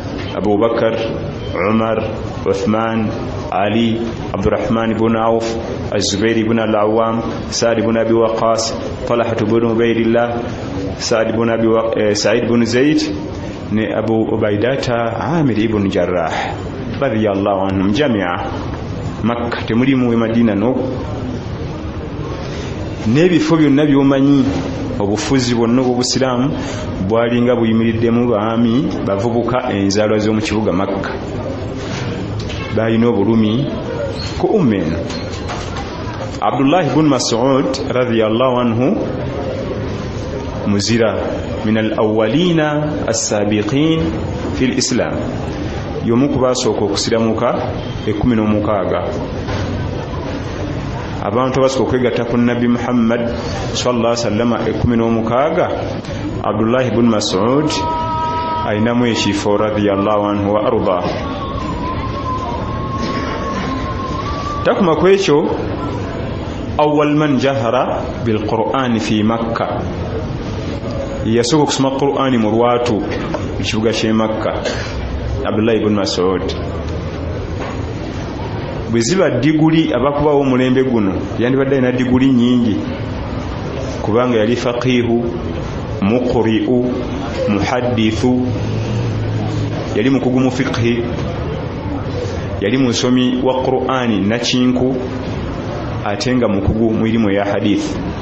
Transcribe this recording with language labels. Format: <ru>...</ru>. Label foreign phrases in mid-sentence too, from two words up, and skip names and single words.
<lg>Abu Bakar, Umar, Uthman, Ali, Abdurrahman ibn Auf, Az-Zubair ibn al-Awwam, Sa'd ibn Abi Waqqas, Talha ibn Ubaydillah, Sa'd ibn Zayd ne Abu Ubaidata Amir ibn Jarrah</lg> <ar>رضي الله عنهم جميعا.</ar> <lg>Makka temulimu Madina no n'ebifo byonna by'omanyi obufuzi bwonna obw'Obusiraamu bwalinga buyimiriddemu baami bavubuka enzaalwa z'omu kibuga Makka balina obulumi ku ummen. Abdullah ibn Mas'ud</lg> <ar>رضي الله عنه</ar> <lg>muzira</lg> <ar>من الأولين السابقين في الإسلام</ar> <lg>yomu kubasooka okusiramuka 16 abantu abasooka okwegatta ku Nabi Muhammad</lg> <ar>صلى الله عليه وسلم</ar> <lg>16 Abdullah ibn Mas'ud ayinamu ekifo</lg> <ar>رضي الله عنه وأرضاه.</ar> <lg>Takuma kwekyo</lg> <ar>أول من جهر بالقرآن في مكة</ar> <lg>yasooka okusoma Qur'ani mu lwatu mu kibuga ky'e Makka Abdullah ibn Mas'ud. Bweziba diguli abakubawo omulembe guno yandibadde alina diguli nyingi kubanga yali</lg> <ar>فقيه، مقرئ، محدث,</ar> <lg>yali mukugu mu fiqhi, yali musomi wa Qur'ani nakinku ate nga mukugu mu ilimu ya hadith.</lg>